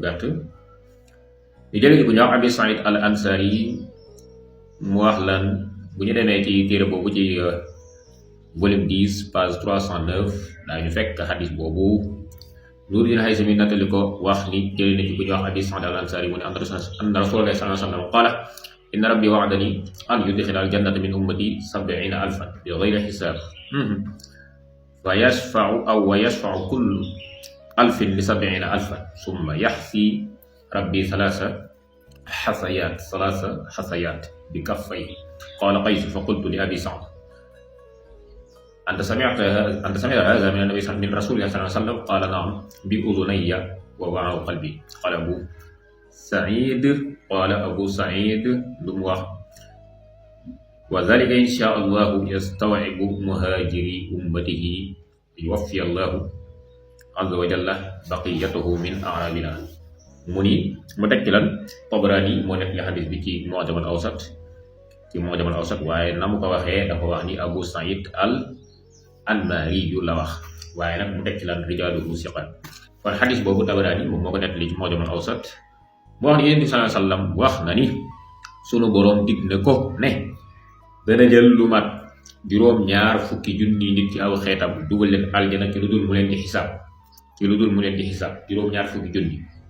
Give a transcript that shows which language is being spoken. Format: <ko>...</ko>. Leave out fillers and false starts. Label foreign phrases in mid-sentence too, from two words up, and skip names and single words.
<wo>gàtt ñu jëlee ko ñu wax Abi Saïd al-Ansari mu wax lan bu ñu demee ci téere boobu ci volume 10 page 309 daañu fekk xadis boobu Nuruddin al-Haysami nattali ko wax ni jëlee na ci bu ñu wax Abi Saïd al-Ansari mu ne</wo> <ar>أن رسول الله صلى الله عليه وسلم قال إن ربي وعدني أن يدخل الجنة من أمتي 70,000 بغير حساب ويشفع كل 1,000 ل70,000 ثم يحثي ربي ثلاث حثيات بكفيه قال قيس فقلت لأبي سعد أنت سمعت هذا من النبي من رسول الله صلى الله عليه وسلم قال نعم بأذني ووعى قلبي قال أبو سعيد لم وذلك إن شاء الله يستوعب مهاجري أمته يوفي الله عز وجل بقيته من أعرابنا</ar> <wo>mu ni mu teg ci lan Tabarani moo nekk li xadis bi ci Mu'jam al-Awsat waaye na mu ko waxee dafa wax ni Abu Sa'id al-Anmari yu la wax waaye nag mu teg ci lan</wo> <ar>رجاله ثقات</ar> <wo>kon xadis boobu Tabarani moom moo ko nekk li ci Mu'jam al-Awsat mu wax ni Yonent bi</wo> <ar>صلى الله عليه وسلم</ar> <wo>wax na ni sunu boroom dig na ko ne dana jël lu mat juróom-ñaar fukki junni nit ci aw xeetam dugal leen aljana ci lu dul mu leen di xisaab juróom-ñaar fukki junni</wo>